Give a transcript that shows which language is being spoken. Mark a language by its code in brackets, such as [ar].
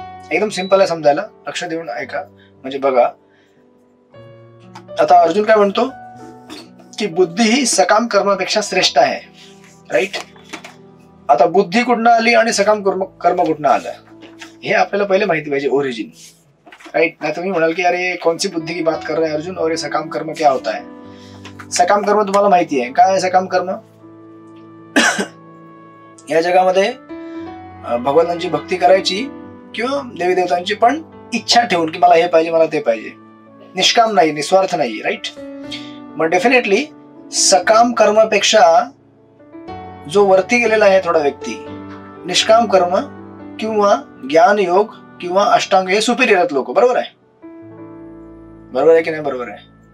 [mr] एकदम सिंपल आहे समजायला, लक्ष देऊन ऐका म्हणजे बघा. आता अर्जुन काय म्हणतो की बुद्धी ही सकाम कर्मापेक्षा श्रेष्ठ आहे, राईट. आता बुद्धी कुठनं आली आणि सकाम कर्म कुठनं आलं हे आपल्याला पहिले माहिती पाहिजे, ओरिजिन, राइट. [hi] नहीं [mr] तुम्ही म्हणाल की [hi] अरे कौन सी बुद्धि की बात कर रहे हैं अर्जुन, और ये सकाम कर्म क्या होता है? [mr] सकाम कर्म तुम्हाला माहिती आहे काय आहे सकाम कर्म? या जगामध्ये भगवंतांची भक्ती करायची किंवा देवी देवतांची, पण इच्छा ठेवून की मला हे पाहिजे मला ते पाहिजे, निष्काम नाही, निस्वार्थ नाही, राईट. मग डेफिनेटली सकाम कर्मापेक्षा जो वरती गेलेला आहे थोडा व्यक्ती, निष्काम कर्म किंवा ज्ञान योग किंवा अष्टांग हे सुपिरियर आहेत लोक, बरोबर आहे? बरोबर आहे की नाही? बरोबर आहे.